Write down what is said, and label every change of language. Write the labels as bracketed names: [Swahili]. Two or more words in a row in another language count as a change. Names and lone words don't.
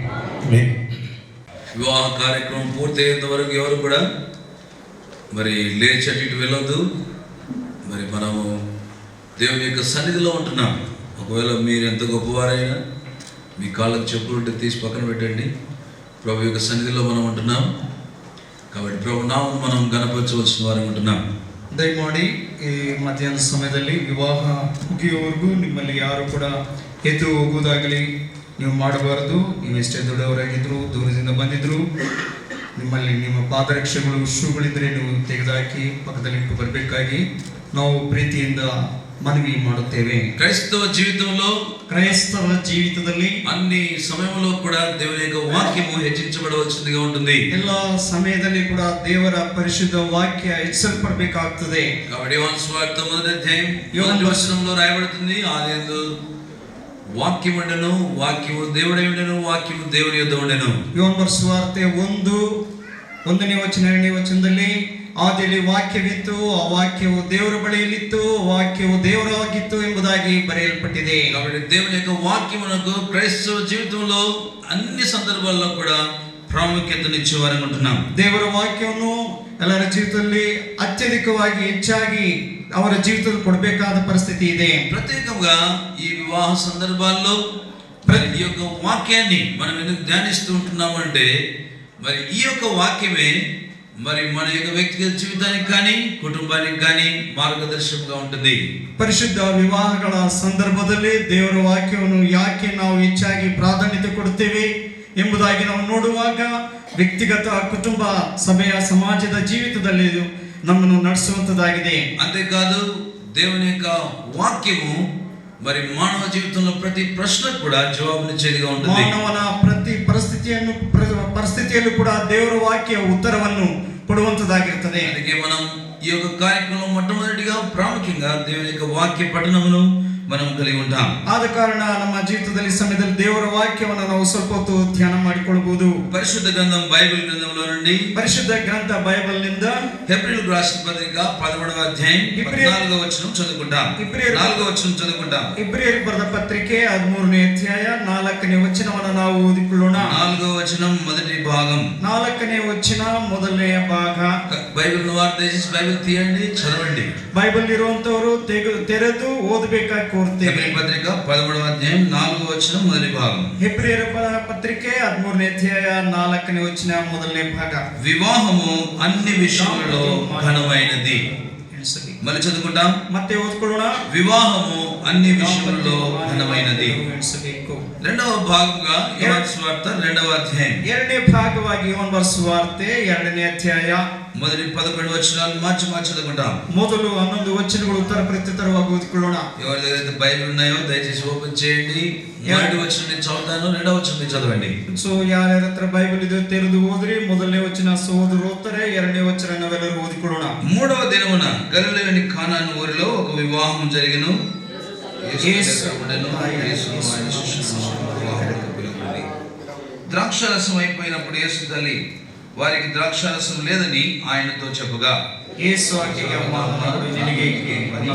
[Telugu] వివాహ కార్యక్రమం పూర్తయ్యేంత వరకు ఎవరు కూడా మరి లేచి అటు ఇటు వెళ్ళొద్దు. మరి మనము దేవుని యొక్క సన్నిధిలో ఉంటున్నాం. ఒకవేళ మీరు ఎంత గొప్పవారైనా మీ కాళ్ళకు చెప్పులు ఉంటే తీసి పక్కన పెట్టండి. ప్రభు యొక్క సన్నిధిలో మనం ఉంటున్నాం కాబట్టి ప్రభు నామం మనం గణపరచవలసిన వారు ఉంటున్నాం. [Kannada] ದಯಮಾಡಿ ಈ ಮಧ್ಯಾಹ್ನ ಸಮಯದಲ್ಲಿ ವಿವಾಹ ಮುಗಿಯುವವರೆಗೂ ನಿಮ್ಮಲ್ಲಿ ಯಾರು ಕೂಡ ಎದ್ದು ಹೋಗುವುದಾಗಲಿ ನೀವು ಮಾಡಬಾರದು. ನೀವೆಷ್ಟೇ ದೊಡ್ಡವರಾಗಿದ್ರು, ದೂರದಿಂದ ಬಂದಿದ್ರು, ನಿಮ್ಮಲ್ಲಿ ನಿಮ್ಮ ಪಾದರಕ್ಷೆಗಳು ಶೂಗಳಿದ್ದರೆ ನೀವು ತೆಗೆದುಹಾಕಿ ಪಕ್ಕದಲ್ಲಿಟ್ಟು ಬರಬೇಕಾಗಿ ನಾವು ಪ್ರೀತಿಯಿಂದ మనవి ಮಾಡುತ್ತೇವೆ. [Telugu] క్రైస్తవ [Kannada] జీవితದಲ್ಲಿ [Telugu] అన్ని సమయంలో కూడా దేవుని యొక్క వాక్యము హెచ్చించబడవలసిందిగా ఉంటుంది. [Kannada] ಎಲ್ಲ ಸಮಯದಲ್ಲಿ ಕೂಡ ದೇವರ ಪರಿಶುದ್ಧ ವಾಕ್ಯ ಹೆಚ್ಚಿಸಲ್ಪಡಬೇಕಾಗುತ್ತದೆ. [Telugu] కాబట్టి యోహాను సువార్త మొదటి అధ్యాయం 7వ వచనంలో రాయబడుతుంది, ఆదియందు వాక్యము ఉండెను, వాక్యము దేవుడై ఉండెను, వాక్యము దేవుని యొద్ద ఉండెను. [Kannada] యోహాను సువార్ತೆ 1ನೇ ವಚನ 2ನೇ ವಚನದಲ್ಲಿ ಆದಿಯಲ್ಲಿ ವಾಕ್ಯವಿತ್ತು, ಆ ವಾಕ್ಯವು ದೇವರ ಬಳಿಯಲ್ಲಿತ್ತು, ವಾಕ್ಯವು ದೇವರಾಗಿತ್ತು ಎಂಬುದಾಗಿ ಬರೆಯಲ್ಪಟ್ಟಿದೆ. [Telugu] కాబట్టి దేవుని యొక్క వాక్యమునకు క్రైస్తవ జీవితంలో అన్ని సందర్భాల్లో కూడా ప్రాముఖ్యతనిచ్చువ వారన్ను ఉంటున్నాం. [Kannada] ದೇವರ ವಾಕ್ಯವನ್ನು ಎಲ್ಲರ ಜೀವಿತದಲ್ಲಿ ಅತ್ಯಧಿಕವಾಗಿ ಹೆಚ್ಚಾಗಿ ಅವರ ಜೀವಿತದಲ್ಲಿ ಕೊಡಬೇಕಾದ ಪರಿಸ್ಥಿತಿ ಇದೆ. [Telugu] ప్రత్యేకంగా ఈ వివాహ సందర్భాల్లో ఈ యొక్క వాక్యాన్ని మనం ఎందుకు ధ్యానిస్తూ ఉంటున్నాము అంటే మరి ఈ యొక్క వాక్యమే మరి మన యొక్క వ్యక్తిగత జీవితానికి కానీ కుటుంబానికి కానీ మార్గదర్శకంగా ఉంటుంది. [Kannada] ಪರಿಶುದ್ಧ ವಿವಾಹಗಳ ಸಂದರ್ಭದಲ್ಲಿ ದೇವರ ವಾಕ್ಯವನ್ನು ಯಾಕೆ ನಾವು ಹೆಚ್ಚಾಗಿ ಪ್ರಾಧಾನ್ಯತೆ ಕೊಡುತ್ತೇವೆ ಎಂಬುದಾಗಿ ನಾವು ನೋಡುವಾಗ ವ್ಯಕ್ತಿಗತ ಕುಟುಂಬ ಸಭೆಯ ಸಮಾಜದ ಜೀವಿತದಲ್ಲಿ ನಮ್ಮನ್ನು ನಡೆಸುವಂತದ್ದಾಗಿದೆ. [Telugu] అంతేకాదు దేవుని యొక్క వాక్యము మరి మానవ జీవితంలో ప్రతి ప్రశ్నకు కూడా జవాబునిచ్చేదిగా ఉంటుంది. [Kannada] ಮಾನವನ ಪ್ರತಿ ಪರಿಸ್ಥಿತಿಯಲ್ಲೂ ಕೂಡ ದೇವರ ವಾಕ್ಯ ಉತ್ತರವನ್ನು ಕೊಡುವಂತದ್ದಾಗಿರುತ್ತದೆ. [Telugu] అందుకే మనం ఈ యొక్క కార్యక్రమంలో మొట్టమొదటిగా ప్రాముఖ్యంగా దేవుని యొక్క వాక్య పఠనమును మనం కలిగి ఉంటాం. [Kannada] ಆದ ಕಾರಣ ನಮ್ಮ ಜೀವಿತದಲ್ಲಿ ಸಮಯದಲ್ಲಿ ದೇವರ ವಾಕ್ಯವನ್ನು ನಾವು ಸ್ವಲ್ಪ ಹೊತ್ತು ಧ್ಯಾನ ಮಾಡಿಕೊಳ್ಳಬಹುದು. [Telugu] పరిశుద్ధ గ్రంథం బైబిల్ గ్రంథంలో నుండి [Kannada] ಪರಿಶುದ್ಧ ಗ್ರಂಥ ಬೈಬಲ್ ನಿಂದ [Telugu] హెబ్రీయులకు రాసిన పత్రిక 11వ అధ్యాయం 14వ వచనం చదువుకుంటాం. 4వ వచనం చదువుకుంటాం. [Kannada] ಇಬ್ರಿಯರಿಗೆ ಬರೆದ ಪತ್ರಿಕೆ 13ನೇ ಅಧ್ಯಾಯ 4ನೇ ವಚನವನ್ನು ನಾವು ಓದಿಕೊಳ್ಳೋಣ. [Telugu] 4వ వచనం మొదటి భాగం. [Kannada] 4ನೇ ವಚನ ಮೊದಲನೆಯ ಭಾಗ. [Telugu] బైబిల్ వారు దయచేసి బైబిల్ తీయండి, చదవండి. [Kannada] బైబిల్ ఇರುವಂತವರು ತೆರೆದು ಓದಬೇಕಾಗಿ ಕೋರುತ್ತೇವೆ. [Telugu] హెబ్రీ పత్రిక 13వ అధ్యాయం 4వ వచనం మొదటి భాగం. [Kannada] ಹೆಬ್ರಿಯರ ಪತ್ರಿಕೆ 13ನೇ ಅಧ್ಯಾಯ 4ನೇ ವಚನ ಮೊದಲನೇ ಭಾಗ. [Telugu] వివాహము అన్ని విషయాలలో ఘనమైనది. మళ్ళీ చదువుకుంటాం. [Kannada] ಮತ್ತೆ ಓದ್ಕೊಳ್ಳೋಣ. [Telugu] వివాహము అన్ని విషయాలలో ఘనమైనది. రెండవ భాగంగా యోహాను సువార్త 2వ అధ్యాయం. [Kannada] ಎರಡನೇ ಭಾಗವಾಗಿ ಯೋಹಾನ ಸುವಾರ್ತೆ 2ನೇ ಅಧ್ಯಾಯ [Telugu] మొదటి 11 వచనాలు మార్చి చదువుకుంటాం. [Kannada] ಮೊದಲು 11 ವಚನಗಳು ಉತ್ತರ ಪ್ರತ್ಯುತ್ತರವಾಗಿ ಓದಿಕೊಳ್ಳೋಣ. [Telugu] ఎవరి దగ్గర బైబిల్ ఉన్నాయో దయచేసి ఓపెన్ చేయండి. మొదటి వచనం నేను చదువుతాను, రెండవ వచనం మీరు చదవండి. [Kannada] ಸೊ ಯಾರ್ಯಾರ ಹತ್ರ ಬೈಬಲ್ ಇದೆ ತೆರೆದು ಓದ್ರಿ. ಮೊದಲನೇ ವಚನ ಸಹೋದರರು ಓದ್ತಾರೆ, 2ನೇ ವಚನ ನಾವೆಲ್ಲರೂ ಓದಿಕೊಳ್ಳೋಣ. [Telugu] 3వ దినమున గలిలయలోని కానాను ఊరిలో ఒక వివాహం జరిగెను. ద్రాక్షారసం అయిపోయినప్పుడు యేసు తల్లి వారికి ద్రాక్షారసం లేదని ఆయనతో చెప్పగా, యేసు ఆಕೆಗೆ నా